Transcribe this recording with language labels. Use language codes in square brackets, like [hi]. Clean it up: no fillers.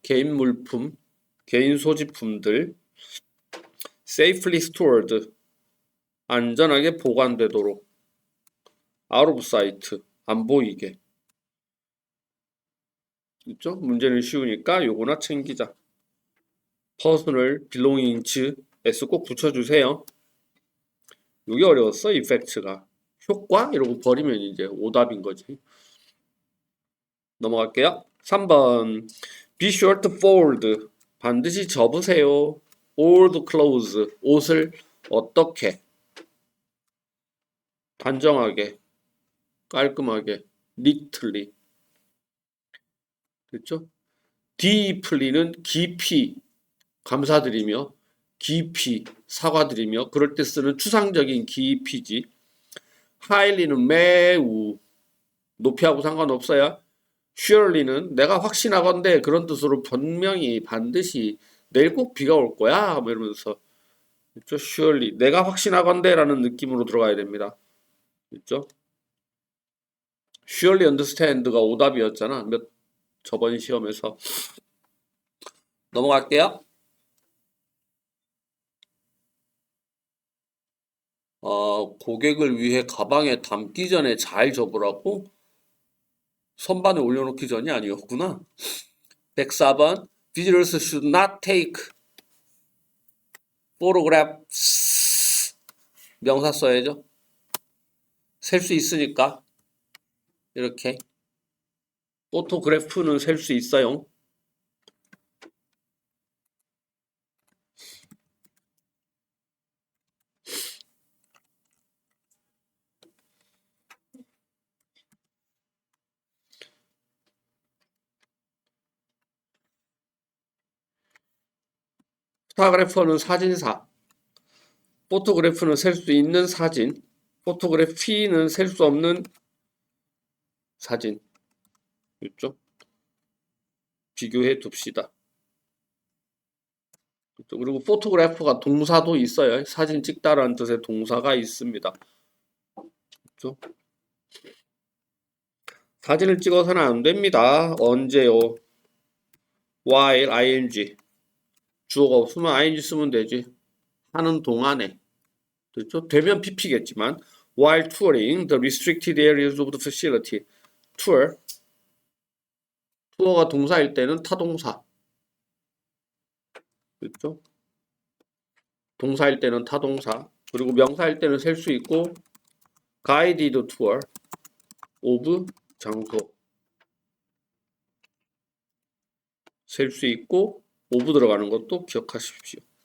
[ko] 개인 물품, 개인 소지품들 [en] safely stored [ko] 안전하게 보관되도록 [en] out of sight [ko] 안 보이게 있죠? 문제는 쉬우니까 요거나 챙기자. [en] personal belongings s [ko] 꼭 붙여주세요. 이게 어려웠어. effect가 효과 이러고 버리면 이제 오답인 거지. 넘어갈게요. [en] 3번 Be sure to fold [ko] 반드시 접으세요. [en] All the clothes [ko] 옷을 어떻게 단정하게 깔끔하게 [en] neatly [ko] 그렇죠? deeply는 깊이 감사드리며 깊이 사과드리며 그럴 때 쓰는 추상적인 깊이지. highly는 매우 높이하고 상관없어요. surely는 내가 확신하건대 그런 뜻으로 분명히 반드시 내일 꼭 비가 올 거야 뭐 이러면서 그렇죠? surely 내가 확신하건대 라는 느낌으로 들어가야 됩니다. 그렇죠? [en] surely understand [ko] 가 오답이었잖아. 저번 시험에서. 넘어갈게요. 고객을 위해 가방에 담기 전에 잘 접으라고? 선반에 올려놓기 전이 아니었구나. [en] 104번 Visitors should not take photographs [ko] 명사 써야죠. 셀 수 있으니까 이렇게 포토그래프는 셀 수 있어요. 포토그래퍼는 사진사, 포토그래프는 셀 수 있는 사진, 포토그래피는 셀 수 없는 사진. 그렇죠? 비교해 둡시다. 그렇죠? 그리고 포토그래퍼가 동사도 있어요. 사진 찍다라는 뜻의 동사가 있습니다. 그렇죠? 사진을 찍어서는 안 됩니다. 언제요? [en] while ing [ko] 주어가 없으면 ing 쓰면 되지. 하는 동안에 그렇죠? 되면 pp겠지만 [en] while touring the restricted areas of the facility [ko] 투어가 동사일 때는 타동사 그렇죠? 동사일 때는 타동사 그리고 명사일 때는 셀 수 있고 [en] guided tour of [ko] 장소 셀 수 있고 of 들어가는 것도 기억하십시오.